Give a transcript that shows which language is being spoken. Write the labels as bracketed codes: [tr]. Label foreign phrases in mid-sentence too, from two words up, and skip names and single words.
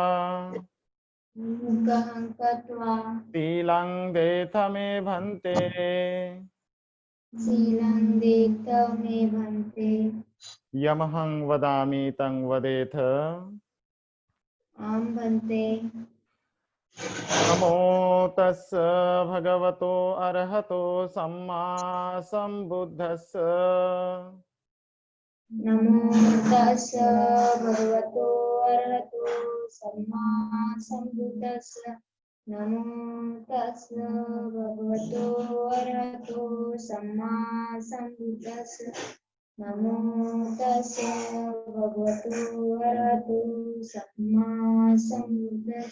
[pi] अनुग्रहं कृत्वा शीलं देथ मे भन्ते शीलं देथ मे भन्ते यमहं वदामि तं वदेथ। आं भन्ते। नमो तस्स भगवतो अरहतो सम्मा सम्बुद्धस्स नमो तस्स भगवतो अरहतो सम्मा सम्बुद्धस्स नमो तस्स भगवतो अरहतो सम्मा सम्बुद्धस्स नमो तस्स भगवतो अरहतो सम्मा सम्बुद्धस्स